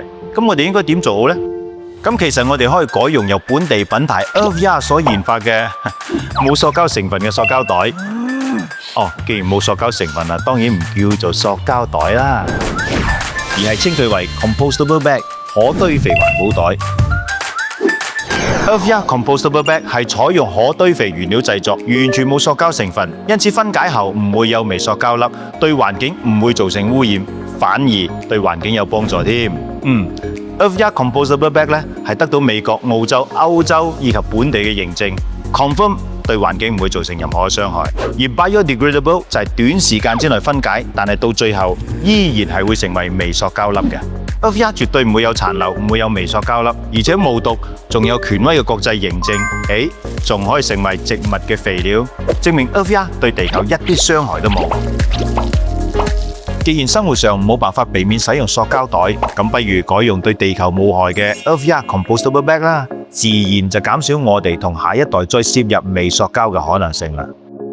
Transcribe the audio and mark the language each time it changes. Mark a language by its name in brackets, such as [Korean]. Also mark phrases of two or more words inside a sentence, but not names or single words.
[Cantonese] 咁我哋應該點做好呢？咁其實我哋可以改用由本地品牌 Earthya 所研發嘅冇塑膠成分嘅塑膠袋。既然冇塑膠成分啦，當然唔叫做塑膠袋啦，而係稱佢為 [English] compostable bag [Cantonese] 可堆肥環保袋。Earthya [English] compostable bag [Cantonese] 係採用可堆肥原料製作，完全冇塑膠成分，因此分解後唔會有微塑膠粒，對環境唔會造成污染，反而對環境有幫助添。Earthya [English] compostable bag [Cantonese] 咧係得到美國、澳洲、歐洲以及本地嘅認證 ，confirm 對環境唔會造成任何嘅傷害。而 biodegradable 就係短時間之內分解，但係到最後依然係會成為微塑膠粒嘅。Earthya 絕對唔會有殘留，唔會有微塑膠粒，而且無毒，仲有權威嘅國際認證，仲可以成為植物嘅肥料，證明 Earthya 對地球一啲傷害都冇。既然生活上冇辦法避免使用塑膠袋，咁不如改用對地球冇害嘅 Earthya [English] compostable bag [Cantonese] 啦，自然就減少我哋同下一代再攝入微塑膠嘅可能性啦。